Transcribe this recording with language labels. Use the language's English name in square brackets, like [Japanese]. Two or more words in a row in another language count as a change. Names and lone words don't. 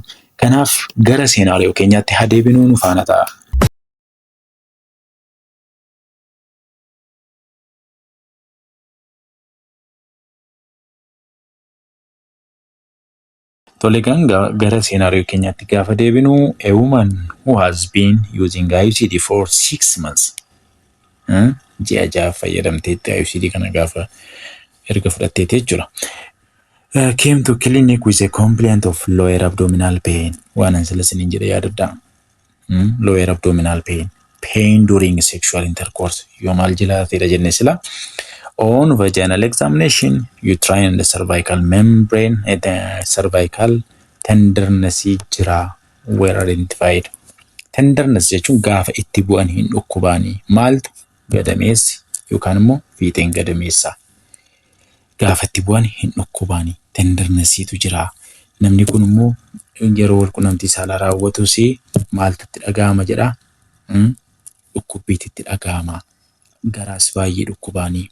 [Oromo] Kanaaf gara seenaariyoo keenyaatti haa deebinuu nu faana ta'a. Tole kan gara seenaariyoo keenyaatti gaafa deebinu [English] a woman who has been using IUCD for 6 months. [Oromo] Ji'a ja'a fayyadamteetti IUCD kana gaafa erga fudhatteetti jechuudha. [English] Came to clinic with a complaint of lower abdominal pain. [Oromo] Waan ansilasiniin jedhe yaadadha. [English] Lower abdominal pain. Pain during sexual intercourse. [Oromo] Yoo maal jilaateedha jenne sila. [English] On vaginal examination, uterine and the cervical membrane and the cervical tenderness jira were identified. [Oromo] Tenderness jechuun gaafa itti bu'an hin dhukkubaanii maaltu gadameessi yookaan immoo fiixeen gadameessaa gaafa itti bu'an hin dhukkubaanii tendernessiitu jira. Namni kun immoo yeroo walqunnamtii saalaa raawwatus maaltu itti dhaga'ama jedha dhukkubbiitti itti dhaga'ama garaas baay'ee dhukkubaanii.